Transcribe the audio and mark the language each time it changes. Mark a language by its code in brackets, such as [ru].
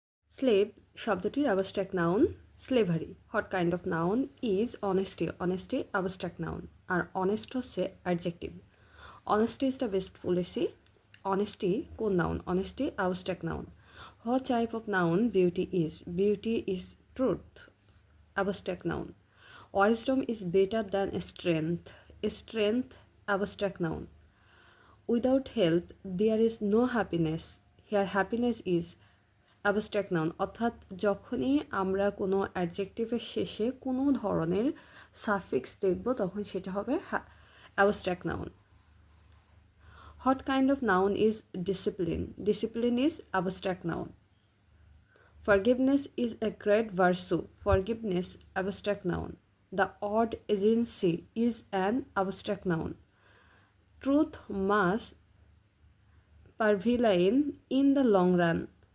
[en] Slave শব্দটির abstract noun slavery. What kind of noun is honesty. [bn] Honesty abstract noun, আর honest হচ্ছে adjective. [en] Honesty is the best policy. [bn] Honesty কোন noun? [en] Honesty abstract noun. What type of noun beauty is? Beauty is truth, abstract noun. Wisdom is better than strength. Strength, abstract noun. Without health, there is no happiness. Here, happiness is abstract noun. [bn] অর্থাৎ যখনই আমরা কোনো অ্যাডজেক্টিভের শেষে কোনো ধরনের suffix দেখব তখন সেটা হবে abstract noun. [en] What kind of noun is discipline? Discipline is abstract noun. Forgiveness is a great virtue. Forgiveness, abstract noun. The odd agency is an abstract noun. Truth must prevail in the long run.